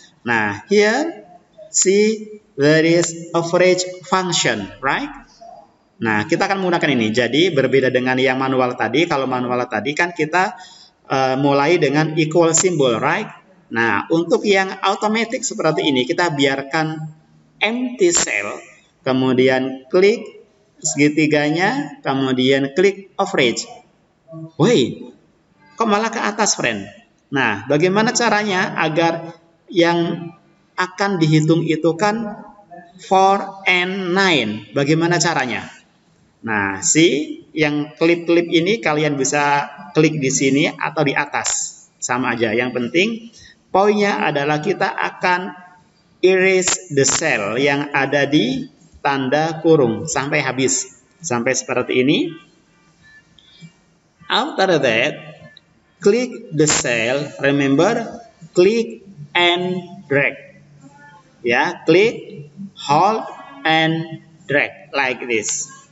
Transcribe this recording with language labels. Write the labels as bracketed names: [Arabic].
[English] Nah, here see there is average function, right? [Indonesian] Nah, kita akan menggunakan ini. Jadi berbeda dengan yang manual tadi. Kalau manual tadi kan kita mulai dengan [English] equal symbol, right? [Indonesian] Nah, untuk yang automatic seperti ini, kita biarkan empty cell, kemudian klik segitiganya, kemudian klik average. Woi, kok malah ke atas, friend? Nah, bagaimana caranya agar yang akan dihitung itu kan 4 and 9? Bagaimana caranya? Nah, yang klip-klip ini kalian bisa klik di sini atau di atas. Sama aja, yang penting poinnya adalah kita akan [English] erase the cell [Indonesian] yang ada di tanda kurung sampai habis. Sampai seperti ini. [English] After that, klik the cell. Remember, klik and drag. Ya, klik, hold, and drag like this.